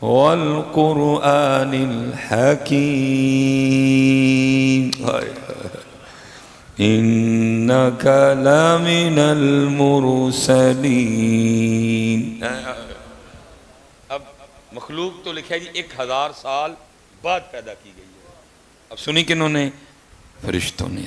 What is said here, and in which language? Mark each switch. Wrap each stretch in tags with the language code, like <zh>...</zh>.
<ar>والقرآن الحکیم إنك لمن المرسلین.</ar> <ur>اب مخلوق تو لکھا ہے جی 1000 سال بعد پیدا کی گئی ہے. اب سنی کنہوں نے؟ فرشتوں نے.</ur>